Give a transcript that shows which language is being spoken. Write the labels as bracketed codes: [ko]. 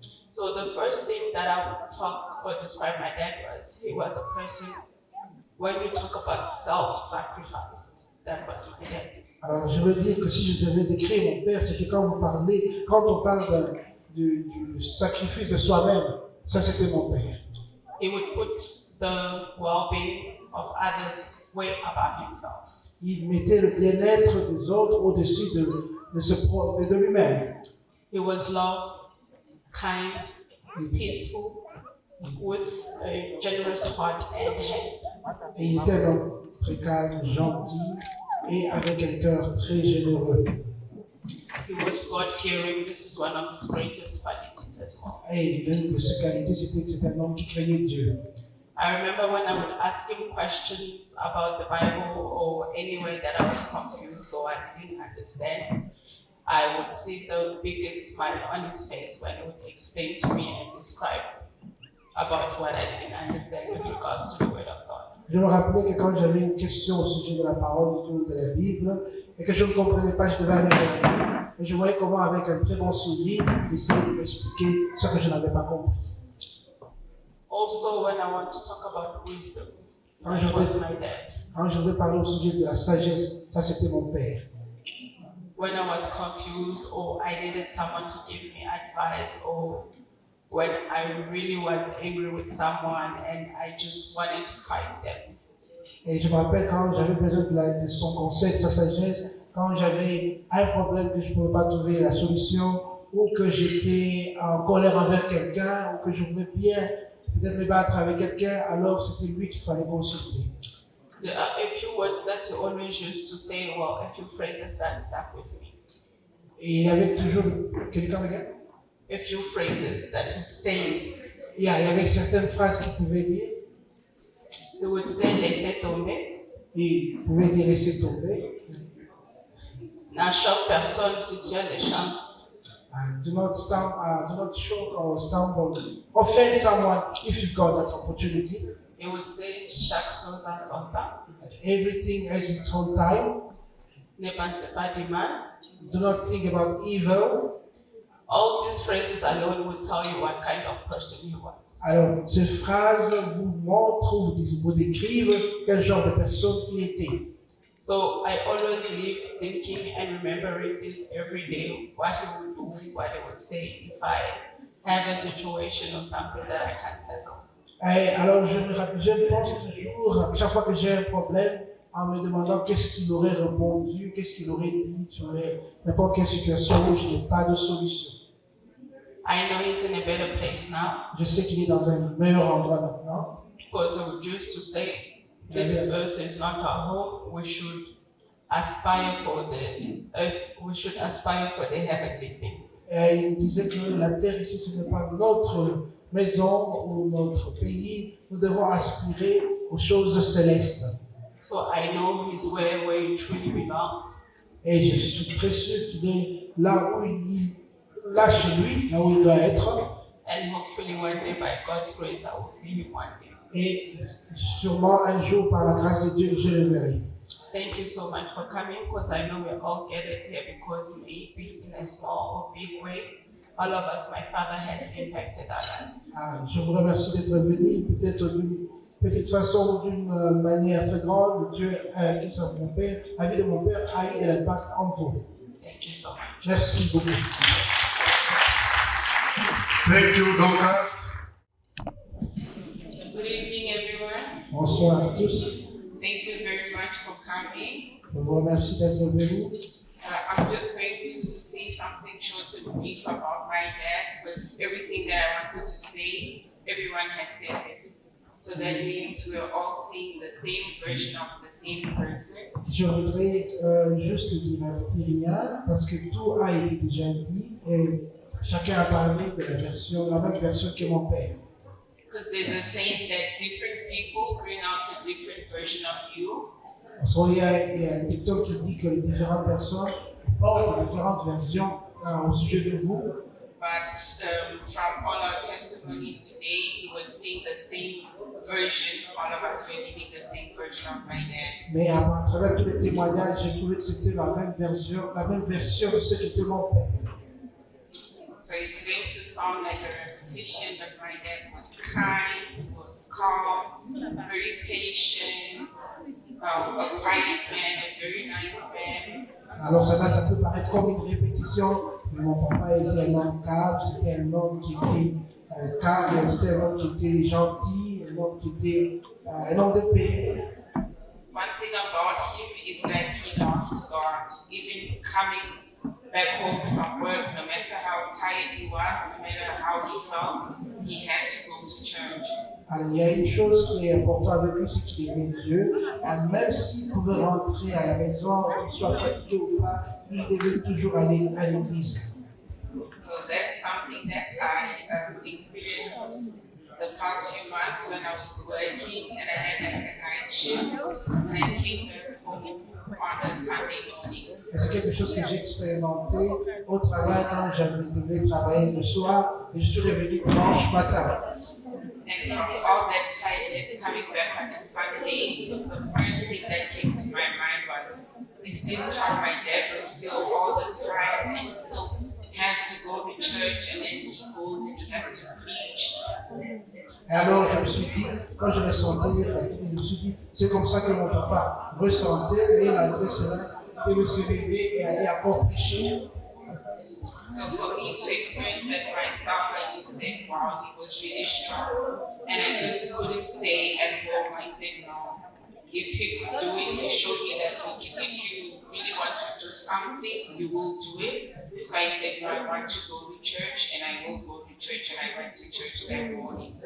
[en] So the first thing that I would talk or describe my dad was, he was a person, when you talk about self-sacrifice, that was my dad. [fr] Alors je veux dire que si je devais décrire mon père, c'est que quand on parle du sacrifice de soi-même, ça c'était mon père. [en] He would put the well-being of others way above himself. [fr] Il mettait le bien-être des autres au-dessus de lui-même. [en] He was love, kind, peaceful, with a generous heart and hand. [fr] Et il était un homme très calme, gentil et avec un cœur très généreux. [en] He was God-fearing. This is one of his greatest qualities as well. [fr] Et l'une de ses qualités, c'était que c'était un homme qui craignait Dieu. [en] I remember when I would ask him questions about the Bible or anywhere that I was confused or I didn't understand, I would see the biggest smile on his face when he would explain to me and describe about what I didn't understand with regards to the Word of God. [fr] Je me rappelais que quand j'avais une question au sujet de la parole ou de la Bible et que je ne comprenais pas, je devais aller vers lui. Et je voyais comment, avec un très bon sourire, il essayait de m'expliquer ce que je n'avais pas compris. [en] Also, when I want to talk about wisdom, that was my dad. [fr] Quand je voulais parler au sujet de la sagesse, ça c'était mon père. [en] When I was confused or I needed someone to give me advice or when I really was angry with someone and I just wanted to fight them. [fr] Et je me rappelle quand j'avais besoin de son conseil, de sa sagesse, quand j'avais un problème que je ne pouvais pas trouver la solution, ou que j'étais en colère envers quelqu'un, ou que je voulais bien peut-être me battre avec quelqu'un, alors c'était lui qu'il fallait consulter. [en] There are a few words that he always used to say, well, a few phrases that stuck with me. [fr] Et il y avait toujours quelqu'un avec [en] A few phrases that he saying. [fr] il y avait certaines phrases qu'il pouvait dire. [en] He would say, [fr] laissez tomber. Il pouvait dire laisser tomber. N'a choque personne si tu as des chances. [en] Do not shock or stumble. Offend someone if you've got that opportunity. He would say, [fr] chaque chose a son temps. [en] Everything has its own time. [fr] Ne pensez pas du mal. [en] Do not think about evil. All these phrases alone will tell you what kind of person he was. [fr] Alors, ces phrases vous montrent ou vous décrivent quel genre de personne il était. [en] So I always live thinking and remembering this every day, what he would do, what he would say if I have a situation or something that I can't tackle. [fr] Et alors, je pense toujours, chaque fois que j'ai un problème, en me demandant qu'est-ce qu'il aurait répondu, qu'est-ce qu'il aurait dit sur n'importe quelle situation où je n'ai pas de solution. [en] I know he's in a better place now [fr] Je sais qu'il est dans un meilleur endroit maintenant. [en] because he would used to say, this earth is not our home. We should aspire for the earth. We should aspire for the heavenly things. [fr] Et il disait que la terre ici, ce n'est pas notre maison ou notre pays. Nous devons aspirer aux choses célestes. [en] So I know he's where he truly belongs. [fr] Et je suis très sûr qu'il est là où là chez lui, là où il doit être. [en] And hopefully one day, by God's grace, I will see him one day. [fr] Et sûrement un jour, par la grâce de Dieu, je le verrai. [en] Thank you so much for coming, because I know we're all gathered here because maybe in a small or big way, all of us, my father has impacted our lives. [fr] Je vous remercie d'être venu, peut-être d'une petite façon ou d'une manière très grande. Dieu, la vie de mon père a eu de l'impact en vous. [en] Thank you so much. [fr] Merci beaucoup. [en] Thank you, Dorcas. Good evening, everyone. [fr] Bonsoir à tous. [en] Thank you very much for coming. [fr] Je vous remercie d'être venus. [en] I'm just going to say something short and brief about my dad, because everything that I wanted to say, everyone has said it. So that means we're all seeing the same version of the same person. [fr] Je voudrais juste dire rien parce que tout a été déjà dit et chacun a parlé de la même version que mon père. [en] Because there's a saying that different people bring out a different version of you. [fr] Il y a un TikTok qui dit que les différentes personnes portent différentes versions au sujet de vous. [en] But from all our testimonies today, he was seeing the same version. All of us were living the same version of my dad. [fr] Mais à travers tous les témoignages, j'ai trouvé que c'était la même version de ce qu'était mon père. [en] So it's going to sound like a repetition, but my dad was kind, he was calm, very patient, a quiet man, a very nice man. [fr] Alors ça peut paraître comme une répétition, mais mon papa était un homme calme, c'était un homme qui était calme, c'était un homme qui était gentil, un homme qui était un homme de paix. [en] One thing about him is that he loved God, even coming back home from work, no matter how tired he was, no matter how he felt, he had to go to church. [fr] Alors, il y a une chose qui est importante avec lui, c'est qu'il aimait Dieu. Et même s'il pouvait rentrer à la maison, qu'il soit fatigué ou pas, il devait toujours aller à l'église. [en] So that's something that I experienced the past few months when I was working and I had like a night shift and I came back home on a Sunday morning. [fr] Et c'est quelque chose que j'ai expérimenté au travail quand je devais travailler le soir et je suis revenu dimanche matin. [en] And from all that tiredness coming back on a Sunday, so the first thing that came to my mind was, is this how my dad would feel all the time and he still has to go to church and then he goes and he has to preach. [fr] Et alors je me suis dit, quand je me sentais fatigué, je me suis dit, c'est comme ça que mon papa ressentait, mais malgré cela, il devait se lever et aller à port prêcher. [en] So for me to experience that myself, I just said, wow, he was really strong. And I just couldn't stay at home. I said, no, if he could do it, he showed me that, okay, if you really want to do something, you will do it. So I said, no, I want to go to church, and I will go to church, and I went to church that morning.